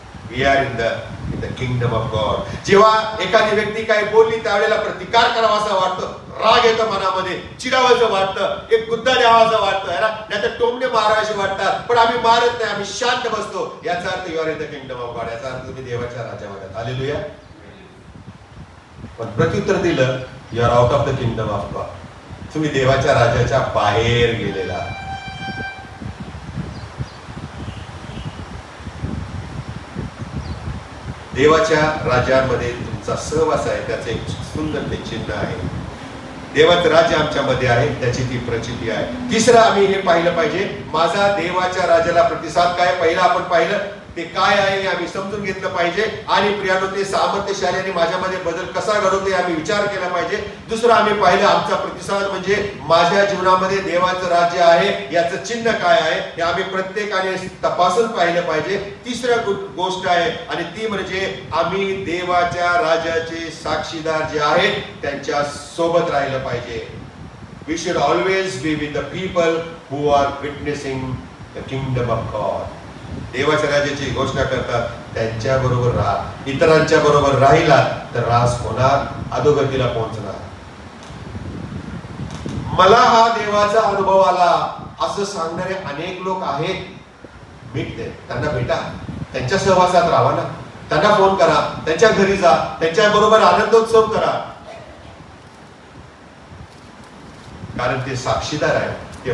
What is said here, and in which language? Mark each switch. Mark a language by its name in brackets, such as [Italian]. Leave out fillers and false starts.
[English] We are in the kingdom of God. [Marathi] जेव्हा एखादी व्यक्ती काही बोलली त्यावेळेला प्रतिकार करावा असं वाटतं, राग येतं मनामध्ये, चिडावंसं वाटतं, एक गुद्दा द्यावाचं वाटतं, नाहीतर टोमणे मारायचे वाटतात, पण आम्ही मारत नाही, आम्ही शांत बसतो. याचा earth [English] You are in the kingdom of God. [Marathi] याचा अर्थ तुम्ही देवाच्या राज्यामध्ये. हालेलुया. पण प्रत्युत्तर दिलं, [English] You are out of the kingdom of God. [Marathi] तुम्ही देवाच्या राज्याच्या बाहेर गेलेला. देवाच्या राज्यामध्ये तुमचा सहवास आहे, त्याचे एक सुंदर ते चिन्ह आहे. देवाचं राज्य आमच्यामध्ये आहे, त्याची ती प्रचिती आहे. तिसरं आम्ही हे पाहिलं पाहिजे, माझा देवाच्या राज्याला प्रतिसाद काय. पहिलं आपण पाहिलं ते काय आहे हे आम्ही समजून घेतलं पाहिजे. आणि प्रियानो, ते सामर्थ्यशालीने माझ्यामध्ये बदल कसा घडवते आम्ही विचार केला पाहिजे. दुसरं आम्ही पाहिलं आमचा प्रतिसाद म्हणजे माझ्या जीवनामध्ये देवाचं राज्य आहे याचं चिन्ह काय आहे हे आम्ही प्रत्येकाने तपासून पाहिलं पाहिजे. तिसरं गोष्ट आहे आणि ती म्हणजे आम्ही देवाच्या राज्याचे साक्षीदार जे आहेत त्यांच्या सोबत राहिलं पाहिजे. [English] We should always be with the people who are witnessing the kingdom of God. [Marathi] देवाच्या राज्याची घोषणा करतात त्यांच्या बरोबर राहा. इतरांच्या बरोबर राहिला तर रास होणार, अधोगतीला पोहोचणार. मला हा देवाचा अनुभव आला असं सांगणारे अनेक लोक आहेत. भेटते त्यांना, भेटा, त्यांच्या सहवासात राहा ना, त्यांना फोन करा, त्यांच्या घरी जा, त्यांच्या बरोबर आनंदोत्सव करा, कारण ते साक्षीदार आहेत.